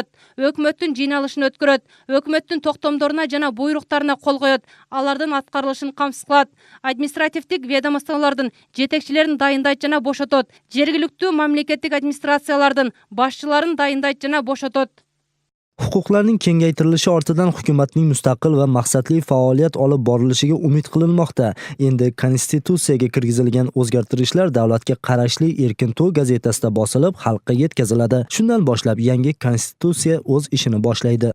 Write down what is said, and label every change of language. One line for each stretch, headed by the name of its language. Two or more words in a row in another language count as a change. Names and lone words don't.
Kyrgyz: Өкмөттүн жыйналышын өткөрөт, өкмөттүн токтомдоруна жана буйруктарына кол коет. Алардын аткарылышын камсыз кылат. Административдик ведомстволордун жетекчилерин дайындайт жана бошотот. Жергиликтүү мамлекеттик администрациялардын башчыларын дайындайт жана бошотот.
Uzbek: Huquqlarning kengaytirilishi ortidan hukumatning mustaqil va maqsadli faoliyat olib borilishiga umid qilinmoqda. Endi konstitutsiyaga kirgizilgan o'zgartirishlar davlatga qarashli Erkin To'y gazetasida bosilib, xalqqa yetkaziladi. Shundan boshlab yangi konstitutsiya o'z ishini boshlaydi.